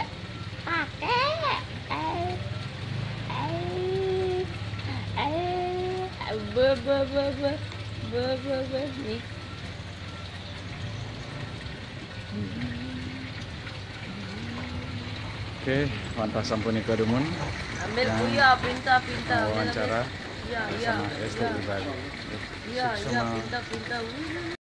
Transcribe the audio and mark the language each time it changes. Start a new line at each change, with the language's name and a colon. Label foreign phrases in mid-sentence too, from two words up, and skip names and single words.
Indonesian: Kakek. Nih. Oke,
Balinese: wantah sampunika dumun.
Indonesian: Ambil Yang iya, pinta. wawancara Iya. sama STI Bali. Iya, pinta.